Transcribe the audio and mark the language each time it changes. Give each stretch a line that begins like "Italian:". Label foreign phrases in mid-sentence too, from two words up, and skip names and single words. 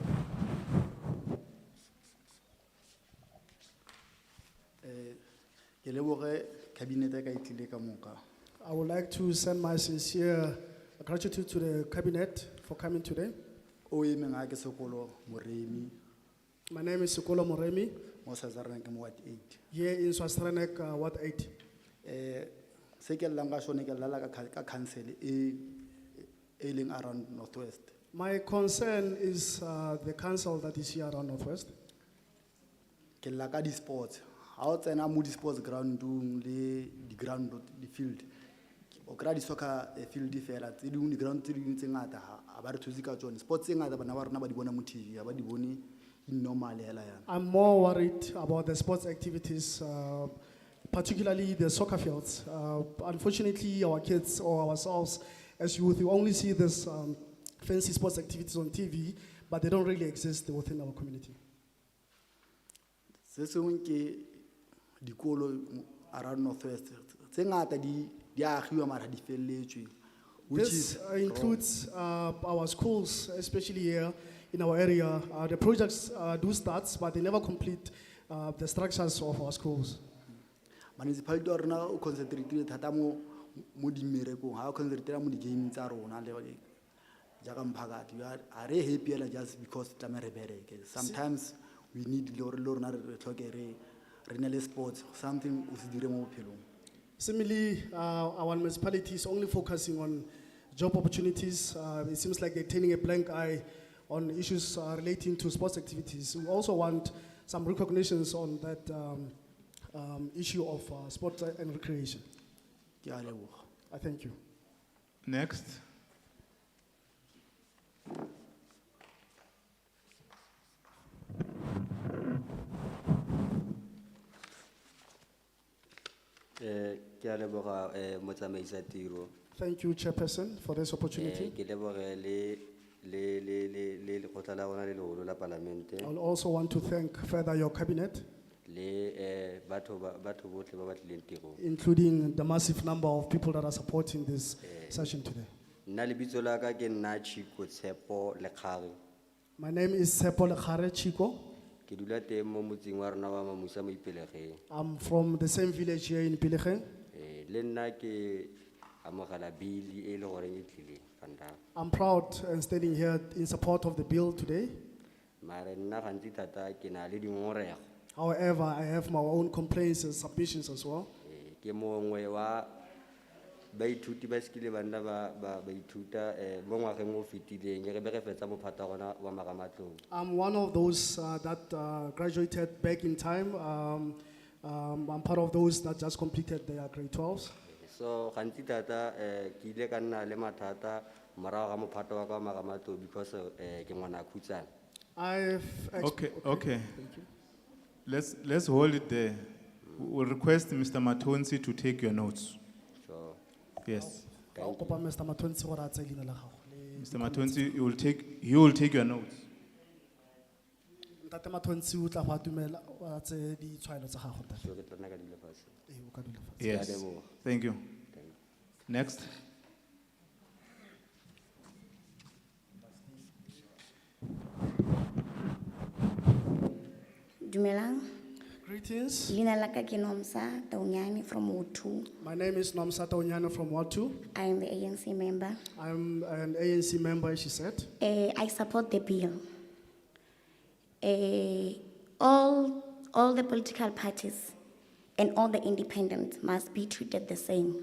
Tswana: Ke cabinet ka itlile ka moka.
English: I would like to send my sincere gratitude to the cabinet for coming today.
Tswana: O emeng ha ke Sekolo Moremi,
English: My name is Sekolo Moremi,
Tswana: mo Schweizer-Reneke mo Ward 8.
English: here in Schweizer-Reneke, Ward 8.
Tswana: Se ke llang ka sone ke lala ka council e leng around Northwest.
English: My concern is the council that is here around Northwest.
Tswana: Ke lla ka di sports. Ha o tsena mo di sports groundung le di ground di field. O kra di soccer field fela tse dingwe di ground tse dingwe tse ngata ha ba re thusi ka tsone. Sports tse ngata bana ba rona ba di bona mo TV, ha ba di bone
English: in normal
Tswana: hela yana.
English: I'm more worried about the sports activities, particularly the soccer fields. Unfortunately, our kids or ourselves as youth, we only see this fancy sports activities on TV, but they don't really exist within our community.
Tswana: Se sengwe ke dikolo around Northwest. Tse ngata di agiwa mara di felletswe.
English: Which This is includes our schools, especially here in our area. The projects do start, but they never complete the structures of our schools.
Tswana: municipality ya rona o concentrate thata mo di mmerekong, ha o concentrate mo di game tsa rona le jaaka mphakati.
English: Are happy hela just because
Tswana: tla re bereke.
English: Sometimes we need
Tswana: le rona re tlhoke re ne le sports, something o se dire mo bophelong.
English: Similarly, our municipality is only focusing on job opportunities. It seems like they're turning a blank eye on issues relating to sports activities. We also want some recognitions on that issue of sport and recreation.
Tswana: Ke a leboga.
English: I thank you. Next.
Tswana: Ke a leboga motsamaisi tiro.
English: Thank you, Chairperson, for this opportunity.
Tswana: Ke leboge le lekgotla la rona le legolo la Palamente
English: I will also want to thank further your cabinet,
Tswana: le batho botlhe ba ba tlileng tirong.
English: including the massive number of people that are supporting this session today.
Tswana: Nna lebitso la ka ke nna Chico Tshepo Lekgare.
English: My name is Sepo Lekhare Chico.
Tswana: Ke dula teng mo motseng wa rona wa Mamusa mo Ipelegeng.
English: I'm from the same village here in Ipelegeng.
Tswana: Le nna ke amogela bill e le goreng e tlile fanda.
English: I'm proud and standing here in support of the bill today.
Tswana: Mare nna gantsi thata ke na le dingorego.
English: However, I have my own complaints and submissions as well.
Tswana: Ke mongwe wa baithuti ba sekile bana ba ithuta mo ngwageng o fetileng re be re fetsa mophata rona wa Magamatlong.
English: I'm one of those that graduated back in time. I'm part of those that just completed their grade 12s.
Tswana: So gantsi thata ke ile ka nna le mathata morago ga mophata wa ka wa Magamatlong because ke ngwana khutsana.
English: Okay. Let's hold it there. We'll request Mr. Matonsi to take your notes. Sure. Yes. I'll call Mr.
Tswana: Matonsi gore a tseye leina la gago.
English: Mr. Matonsi, he will take your notes.
Tswana: Ntate Matonsi o tla go atumela a tseye ditshwaelo tsa gago ntate. So ke tla nna ka dula fatshe. O ka dula fatshe.
English: Yes. Thank you. Next.
Tswana: Dumelang.
English: Greetings.
Tswana: Leina la ka ke Nomsa Taonyane from Ward 2.
English: My name is Nomsa Taonyane from Ward 2. I am the ANC member. I'm an ANC member, she said. I support the bill. All the political parties and all the independents must be treated the same.